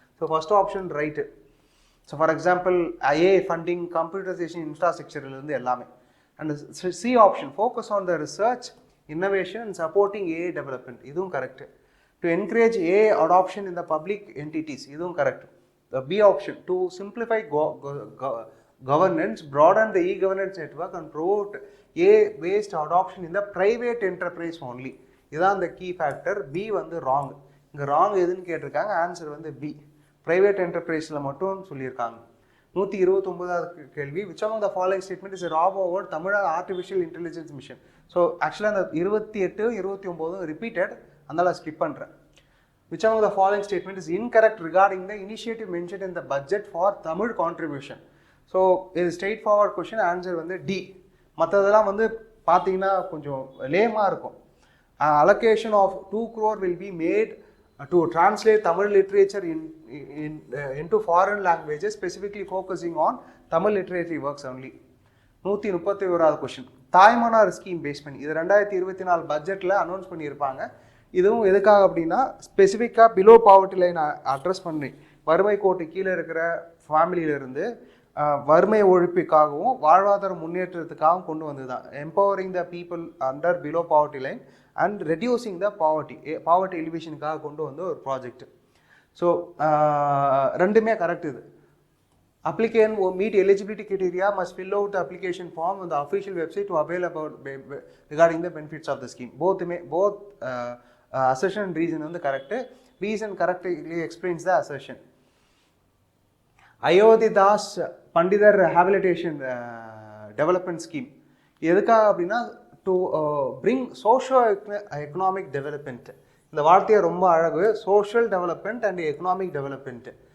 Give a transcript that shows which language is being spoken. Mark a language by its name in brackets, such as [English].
[English] So first option right. So for example AI funding, computerisation, இன்ஃப்ராஸ்ட்ரக்சர்லேருந்து எல்லாமே. And C option focus on the research, innovation and supporting AI development. [Tamil] இதுவும் correct. [English] To encourage AI adoption in the public entities. [Tamil] இதுவும் correct. [English] The B option to simplify governance, broaden the e-governance network and promote AI-based adoption in the private enterprise only. [Tamil] இதுதான் அந்த key factor. B வந்து wrong. இங்கே wrong எதுன்னு கேட்டிருக்காங்க, answer வந்து B, private என்டர்பிரைஸில் மட்டும் சொல்லியிருக்காங்க. [English] 129வது கேள்வி, which among the following statement is a wrong about Tamil Nadu artificial intelligence mission? [Tamil] So ஆக்சுவலாக அந்த 28, 29 ரிப்பீட்டட், அதனால் ஸ்கிப் பண்ணுறேன். [English] Which among the following statement is incorrect regarding the initiative mentioned in the budget for Tamil contribution? So இது straight forward question. Answer வந்து D. [Tamil] மற்றதெல்லாம் வந்து பார்த்தீங்கன்னா கொஞ்சம் லேமாக இருக்கும். [English] Allocation of 2 crore will be made to translate Tamil literature into foreign languages, specifically focusing on Tamil literary works only. [Tamil] 131வது question, தாய்மனார் scheme base பண்ணி இது 2024 பட்ஜெட்டில் அனௌன்ஸ் பண்ணியிருப்பாங்க. இதுவும் எதுக்காக அப்படின்னா ஸ்பெசிஃபிக்காக பிலோ பாவர்ட்டி லைன் அட்ரஸ் பண்ணி வறுமை கோட்டு கீழே இருக்கிற ஃபேமிலியிலிருந்து வறுமை ஒழிப்புக்காகவும் வாழ்வாதார முன்னேற்றத்துக்காகவும் கொண்டு வந்தது தான். [English] empowering the people under below poverty line and reducing the poverty [Tamil] எலிவேஷனுக்காக கொண்டு வந்த ஒரு ப்ராஜெக்ட். ஸோ ரெண்டுமே கரெக்ட். [English] இது applicant who meet eligibility criteria must fill out the application form on the official website to avail about regarding the benefits of the scheme. Both assertion and reason வந்து correct. Reason correctly explains the assertion. Ayothidas Pandithar rehabilitation development scheme [Tamil] எதுக்காக அப்படின்னா [English] To bring socio economic development. [Tamil] இந்த வார்த்தையை ரொம்ப அழகு, [English] Social development and economic development.